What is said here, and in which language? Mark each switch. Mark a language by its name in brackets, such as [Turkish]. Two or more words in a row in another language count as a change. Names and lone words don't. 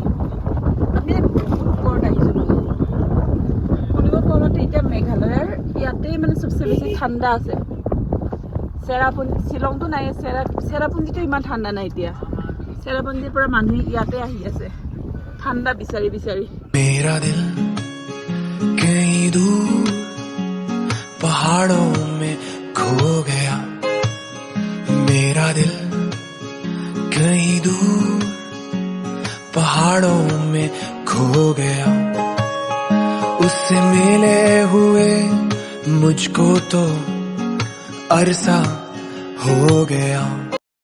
[Assamese] আমি বহুত ওপৰত আহিছোঁ, শুনিব পোৱা মতে এতিয়া মেঘালয়ৰ ইয়াতেই মানে চবচে বেছি ঠাণ্ডা আছে। চেৰাপুঞ্জী, শ্বিলংটো নাই, চেৰাপুঞ্জীটো ইমান ঠাণ্ডা নাই এতিয়া। চেৰাপুঞ্জীৰ পৰা মানুহ ইয়াতে আহি আছে ঠাণ্ডা বিচাৰি বিচাৰি। [Hindi] मेरा दिल कहीं दूर पहाड़ों में खो गया, मेरा दिल कहीं दूर पहाड़ों में खो गया, उससे मिले हुए मुझको तो अरसा हो गया।